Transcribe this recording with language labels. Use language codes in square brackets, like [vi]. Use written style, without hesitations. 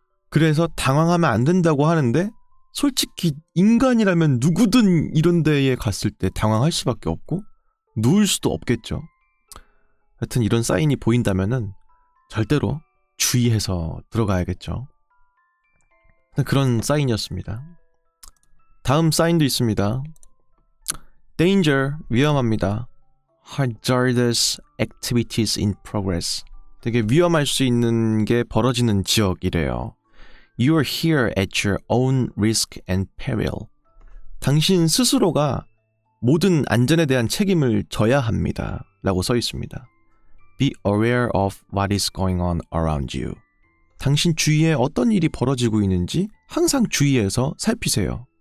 [ko] 그래서 당황하면 안 된다고 하는데, 솔직히 인간이라면 누구든 이런 데에 갔을 때 당황할 수밖에 없고 누울 수도 없겠죠. 하여튼 이런 사인이 보인다면은 절대로 주의해서 들어가야겠죠. 그런 사인이었습니다. 다음 사인도 있습니다. [en] Danger, [ko] 위험합니다. [en] Hazardous activities in progress. [ko] 되게 위험할 수 있는 게 벌어지는 지역이래요. [en] You are here at your own risk and peril. [ko] 당신 스스로가 모든 안전에 대한 책임을 져야 합니다. 라고 써 있습니다. [en] Be aware of what is going on around you. [ko] 당신 주위에 어떤 일이 벌어지고 있는지 항상 주의해서 살피세요.